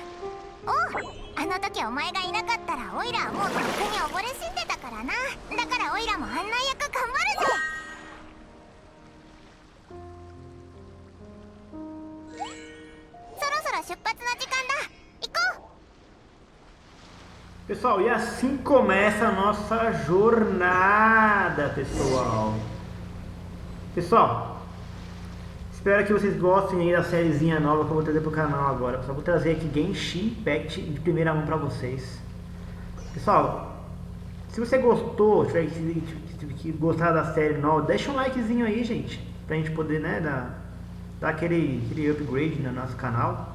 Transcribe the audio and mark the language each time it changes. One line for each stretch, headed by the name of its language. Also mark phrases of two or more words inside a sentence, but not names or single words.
Japanese: おう、あの時お前がいなかったらオイラはもうとっくに溺れ死んでたからな。だからオイラも案内役頑張るぜ。そろそろ出発の時間だ。行こう。
Portuguese: Pessoal, e assim começa a nossa jornada, pessoal. Pessoal, espero que vocês gostem aí da sériezinha nova que eu vou trazer pro canal agora. Só vou trazer aqui Genshin Impact de primeira mão pra vocês. Pessoal, se você gostou, tiver que gostar da série nova, deixa um likezinho aí, gente, pra gente poder, né, dar aquele upgrade no nosso canal.